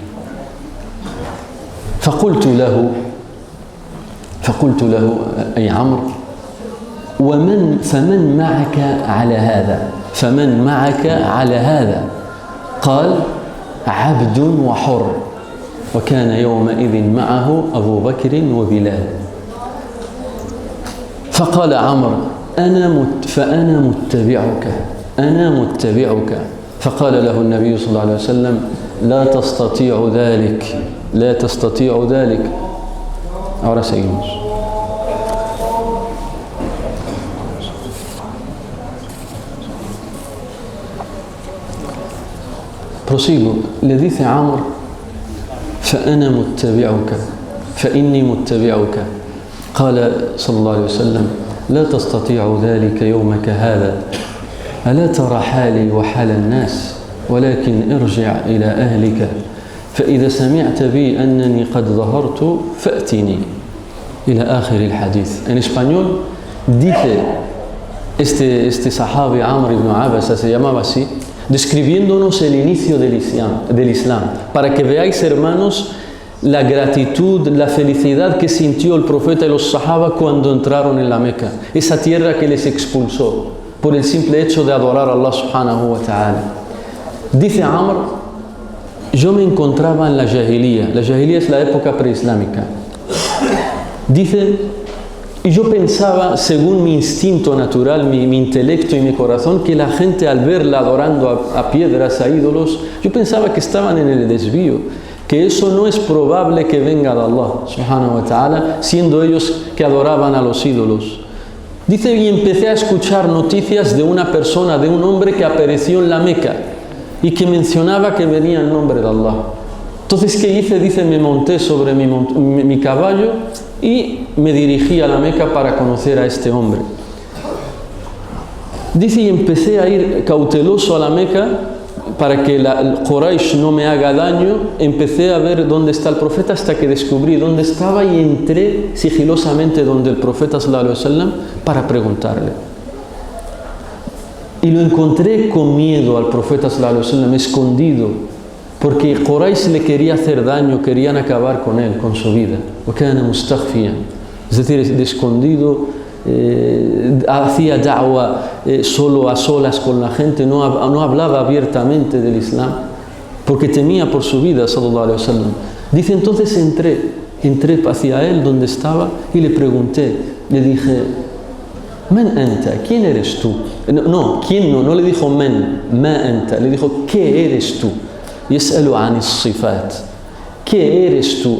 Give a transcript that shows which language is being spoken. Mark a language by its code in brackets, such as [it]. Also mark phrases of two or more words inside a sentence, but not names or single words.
[ar] فقلت له أي عمرو فمن معك على هذا قال عبد وحر وكان يومئذ معه أبو بكر وبلال فقال عمرو فأنا متبعك فقال له النبي صلى الله عليه وسلم لا تستطيع ذلك [es] Ahora seguimos. Prosigo. Le dice a Amr: [ar] فإني متبعك قال صلى الله عليه وسلم لا تستطيع ذلك يومك هذا ألا ترى حالي وحال الناس ولكن ارجع إلى أهلك فإذا سمعت بي أنني قد ظهرت فأتني إلى آخر الحديث. [es] En español dice este sahabi Amr ibn Abasa, se llamaba así, describiéndonos el inicio del Islam, para que veáis, hermanos, la gratitud, la felicidad que sintió el profeta y los sahaba cuando entraron en la Meca, esa tierra que les expulsó por el simple hecho de adorar a Allah [ar] سبحانه وتعالى. [es] Dice Amr: yo me encontraba en la jahiliya es la época preislámica. Dice, y yo pensaba, según mi instinto natural, mi intelecto y mi corazón, que la gente al verla adorando a piedras, a ídolos, yo pensaba que estaban en el desvío, que eso no es probable que venga de Allah [ar] سبحانه وتعالى, [es] siendo ellos que adoraban a los ídolos. Dice, y empecé a escuchar noticias de una persona, de un hombre que apareció en la Meca y que mencionaba que venía en nombre de Allah. Entonces, ¿qué hice? Dice, me monté sobre mi caballo y me dirigí a la Meca para conocer a este hombre. Dice, y empecé a ir cauteloso a la Meca para que el Quraysh no me haga daño. Empecé a ver dónde está el profeta hasta que descubrí dónde estaba y entré sigilosamente donde el profeta [ar] صلى الله عليه وسلم [es] para preguntarle. Y lo encontré con miedo al profeta [ar] صلى الله عليه وسلم, [es] escondido, porque Quraysh le quería hacer daño, querían acabar con él, con su vida. Es decir, de escondido, hacía da'wah solo a solas con la gente, no hablaba abiertamente del Islam, porque temía por su vida, [ar] صلى الله عليه وسلم. [es] Dice, entonces entré hacia él donde estaba y le pregunté, le dije, [ar] من أنت, [es] ¿quién eres tú? No le dijo men, [ar] ما أنت, [es] le dijo, ¿qué eres tú? [ar] يسأل عن الصفات. [es] ¿Qué eres tú?